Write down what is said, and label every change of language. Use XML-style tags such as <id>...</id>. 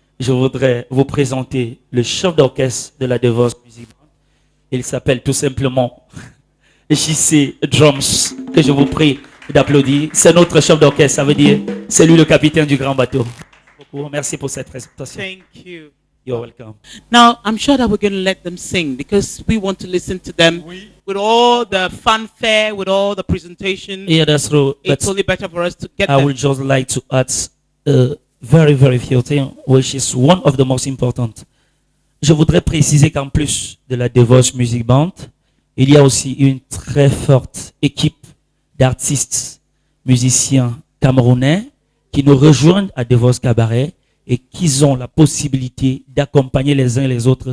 <fr>Je voudrais vous présenter le chef d'orchestre de la The Voice Music Band. Il s'appelle tout simplement JC Drums, que je vous prie d'applaudir. C'est notre chef d'orchestre, ça veut dire c'est lui le capitaine du grand bateau. Merci pour cette présentation.</fr> <en>Thank you. You're welcome. Now, I'm sure that we're going to let them sing because we want to listen to them</en> <fr>Oui.</fr> <en>with all the fanfare, with all the presentation. Yeah, that's true. It's only better for us to get I them. would just like to add a very, very few things, which is one of the most important.</en> <fr>Je voudrais préciser qu'en plus de la The Voice Music Band, il y a aussi une très forte équipe d'artistes, musiciens camerounais qui nous rejoignent à The Voice Cabaret et qui ont la possibilité d'accompagner les uns et les autres.</fr>